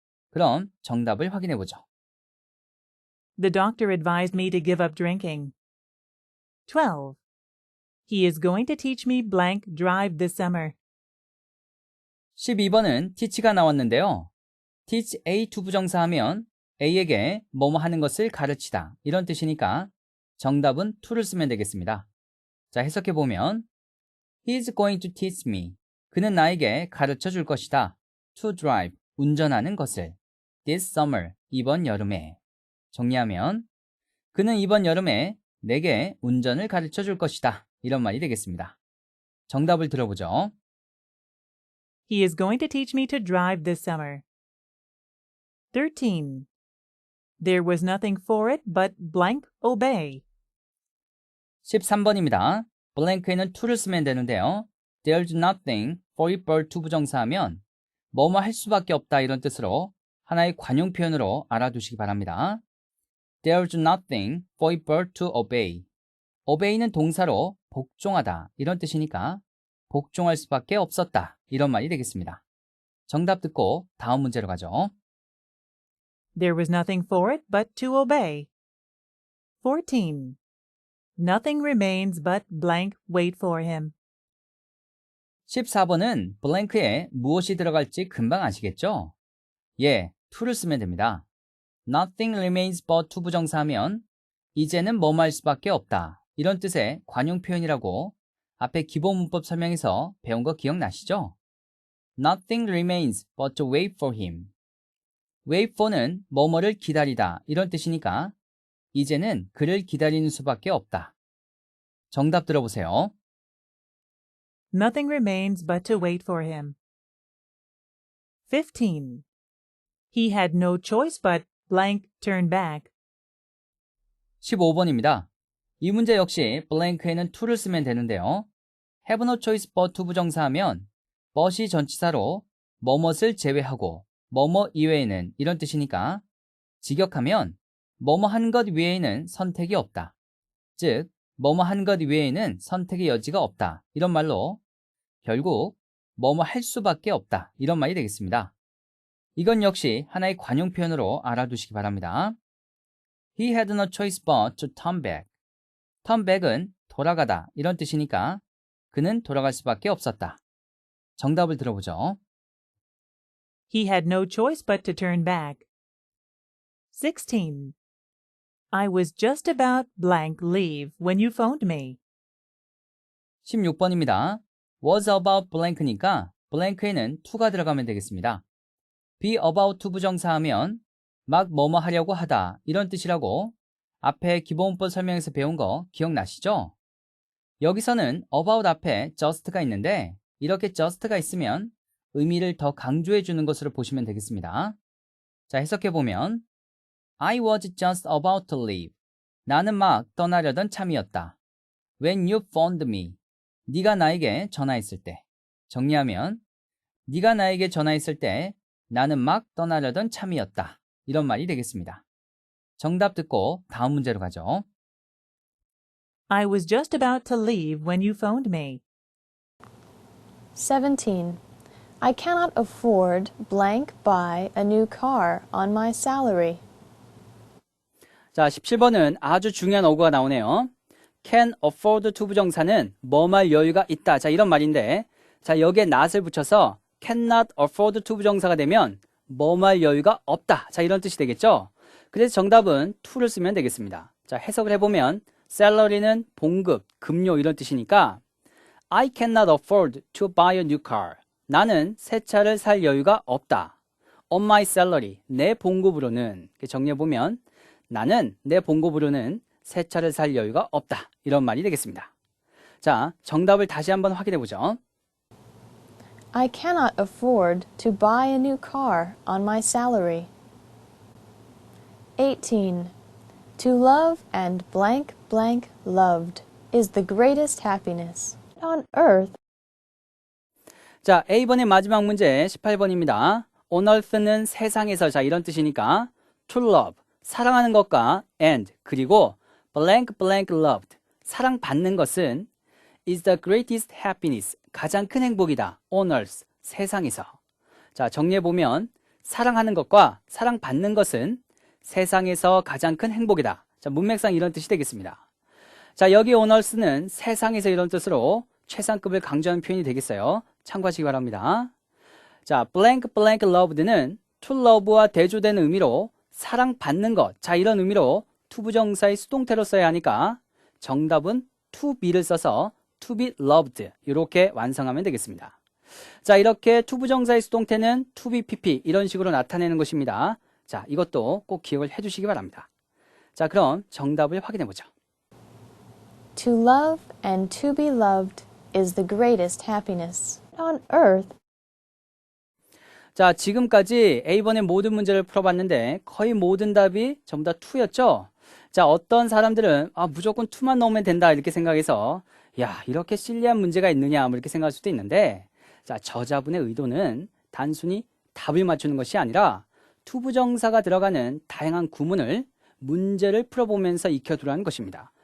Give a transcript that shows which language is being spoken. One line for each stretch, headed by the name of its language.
Korean: 그럼 정답을 확인해보죠.
English: The doctor advised me to give up drinking. 12. He is going to teach me blank drive this summer.
Korean: 12번은 teach가 나왔는데요.
English: teach A to
Korean: 부정사 하면 A에게 뭐뭐 하는 것을 가르치다. 이런 뜻이니까 정답은 to를 쓰면 되겠습니다. 자, 해석해보면
English: He is going to teach me.
Korean: 그는 나에게 가르쳐 줄 것이다.
English: To drive.
Korean: 운전하는 것을.
English: This summer.
Korean: 이번 여름에. 정리하면 그는 이번 여름에 내게 운전을 가르쳐 줄 것이다. 이런 말이 되겠습니다. 정답을 들어보죠.
English: He is going to teach me to drive this summer. 13. There was nothing for it but blank obey.
Korean: 13번입니다. blank에는 to를 쓰면 되는데요.
English: There's nothing for it but to
Korean: 부정사하면 뭐뭐 할 수밖에 없다 이런 뜻으로 하나의 관용 표현으로 알아두시기 바랍니다.
English: There's nothing for it but to obey.
Korean: obey는 동사로 복종하다 이런 뜻이니까 복종할 수밖에 없었다 이런 말이 되겠습니다. 정답 듣고 다음 문제로 가죠.
English: There was nothing for it but to obey. 14. Nothing remains but blank wait for him.
Korean: 14번은 blank에 무엇이 들어갈지 금방 아시겠죠? 예, to를 쓰면 됩니다.
English: Nothing remains but to
Korean: 부정사하면 이제는 뭐뭐 할 수밖에 없다. 이런 뜻의 관용 표현이라고 앞에 기본 문법 설명에서 배운 거 기억나시죠?
English: Nothing remains but to wait for him.
Korean: wait for는 뭐뭐를 기다리다 이런 뜻이니까 이제는 그를 기다리는 수밖에 없다. 정답 들어보세요.
English: Nothing remains but to wait for him. 15. He had no choice but blank turn back.
Korean: 15번입니다. 이 문제 역시 blank에는 to를 쓰면 되는데요.
English: have no choice but to
Korean: 부정사하면 but이 전치사로 뭐뭇을 제외하고 뭐뭐 이외에는 이런 뜻이니까 직역하면 뭐뭐 한 것 외에는 선택이 없다. 즉 뭐뭐 한 것 외에는 선택의 여지가 없다. 이런 말로 결국 뭐뭐 할 수밖에 없다. 이런 말이 되겠습니다. 이건 역시 하나의 관용 표현으로 알아두시기 바랍니다.
English: He had no choice but to turn back.
Korean: turn back은 돌아가다 이런 뜻이니까 그는 돌아갈 수밖에 없었다. 정답을 들어보죠.
English: He had no choice but to turn back. 16. I was just about blank leave when you phoned me.
Korean: 16번입니다. was about blank니까 blank에는 to가 들어가면 되겠습니다.
English: be about to
Korean: 부정사하면 막 뭐뭐 하려고 하다 이런 뜻이라고 앞에 기본문법 설명에서 배운 거 기억나시죠? 여기서는 about 앞에 just가 있는데 이렇게 just가 있으면 의미를 더 강조해 주는 것으로 보시면 되겠습니다. 자, 해석해보면
English: I was just about to leave.
Korean: 나는 막 떠나려던 참이었다.
English: When you phoned me.
Korean: 네가 나에게 전화했을 때. 정리하면 네가 나에게 전화했을 때 나는 막 떠나려던 참이었다. 이런 말이 되겠습니다. 정답 듣고 다음 문제로 가죠.
English: I was just about to leave when you phoned me. 17. I cannot afford blank buy a new car on my salary.
Korean: 자, 17번은 아주 중요한 어구가 나오네요.
English: can afford to
Korean: 부정사는 뭐 말 여유가 있다. 자, 이런 말인데 자, 여기에 not을 붙여서
English: cannot afford to
Korean: 부정사가 되면 뭐 말 여유가 없다. 자, 이런 뜻이 되겠죠? 그래서 정답은 to를 쓰면 되겠습니다. 자, 해석을 해보면 salary는 봉급, 급료 이런 뜻이니까
English: I cannot afford to buy a new car.
Korean: 나는 새 차를 살 여유가 없다.
English: On my salary,
Korean: 내 봉급으로는 정리해보면 나는 내 봉급으로는 새 차를 살 여유가 없다. 이런 말이 되겠습니다. 자, 정답을 다시 한번 확인해보죠.
English: I cannot afford to buy a new car on my salary. 18. To love and blank blank loved is the greatest happiness on earth.
Korean: 자, A번의 마지막 문제 18번입니다.
English: On earth
Korean: 는 세상에서 자 이런 뜻이니까
English: to love,
Korean: 사랑하는 것과 and 그리고
English: blank blank loved,
Korean: 사랑받는 것은
English: is the greatest happiness,
Korean: 가장 큰 행복이다.
English: On earth,
Korean: 세상에서. 자, 정리해보면 사랑하는 것과 사랑받는 것은 세상에서 가장 큰 행복이다. 자, 문맥상 이런 뜻이 되겠습니다. 자, 여기
English: on earth
Korean: 는 세상에서 이런 뜻으로 최상급을 강조하는 표현이 되겠어요. 참고하시기 바랍니다. 자, blank blank loved는 to love와 대조되는 의미로 사랑받는 것. 자, 이런 의미로 to 부정사의 수동태로 써야 하니까 정답은 to be를 써서
English: to be loved
Korean: 이렇게 완성하면 되겠습니다. 자, 이렇게 to 부정사의 수동태는
English: to be pp
Korean: 이런 식으로 나타내는 것입니다. 자, 이것도 꼭 기억을 해주시기 바랍니다. 자, 그럼 정답을 확인해 보죠.
English: To love and to be loved is the greatest happiness on earth.
Korean: 자, 지금까지 A번의 모든 문제를 풀어봤는데 거의 모든 답이 전부 다 to였죠? 자, 어떤 사람들은 무조건 to만 넣으면 된다 이렇게 생각해서 야, 이렇게 실리한 문제가 있느냐 뭐 이렇게 생각할 수도 있는데 자, 저자분의 의도는 단순히 답을 맞추는 것이 아니라 to 부정사가 들어가는 다양한 구문을 문제를 풀어보면서 익혀두라는 것입니다.